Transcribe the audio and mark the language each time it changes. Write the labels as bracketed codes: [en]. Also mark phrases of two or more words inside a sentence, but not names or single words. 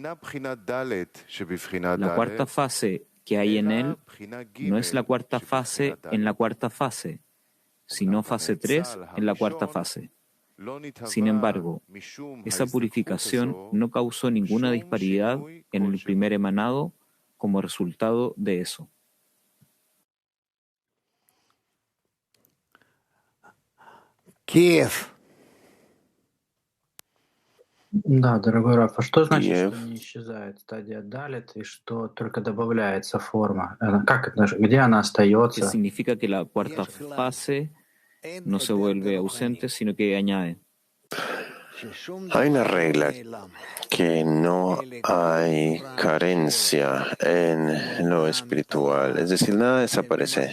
[es] La cuarta fase que hay en él no es la cuarta fase en la cuarta fase, sino fase 3 en la cuarta fase. Sin embargo, esa purificación no causó ninguna disparidad en el primer emanado como resultado de eso. [ru] Киев. Да, дорогой Раф, а что значит, что не исчезает стадия Далит и что только добавляется форма? Как это, где она [es] ¿Qué [ru] остается? [es] significa que la cuarta fase no se vuelve ausente, sino que añade? Hay una regla que no hay carencia en lo espiritual, es decir, nada desaparece.